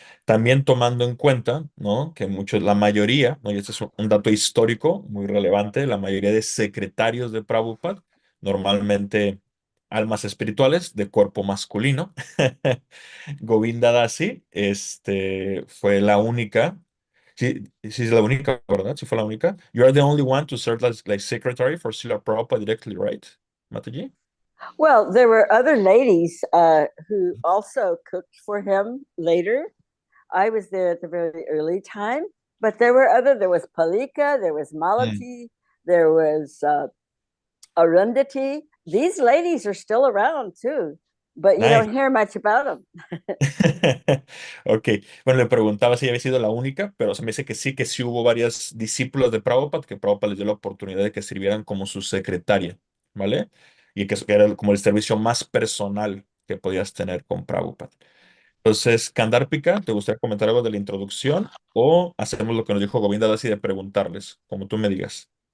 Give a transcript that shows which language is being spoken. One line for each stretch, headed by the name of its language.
Spanish: También tomando en cuenta, ¿no? Que muchos, la mayoría, ¿no? Y este es un dato histórico muy relevante, la mayoría de secretarios de Prabhupada, normalmente almas espirituales de cuerpo masculino. Govinda Dasi, fue la única. Sí, sí es la única, ¿verdad? Sí fue la única.
English: You are the only one to serve as like secretary for Srila Prabhupada directly, right, Mataji? Well, there were other ladies who also cooked for him later. I was there at the very early time, but there was Palika, there was Mm. Malati, there was Arundhati. These ladies are still around too, but you Nice. don't hear much about them.
Spanish: Ok, bueno, le preguntaba si había sido la única, pero se me dice que sí hubo varias discípulas de Prabhupada, que Prabhupada les dio la oportunidad de que sirvieran como su secretaria, ¿vale? Y que eso era como el servicio más personal que podías tener con Prabhupada. Entonces, Kandárpika, ¿te gustaría comentar algo de la introducción o hacemos lo que nos dijo Govinda Dasi de preguntarles, como tú me digas?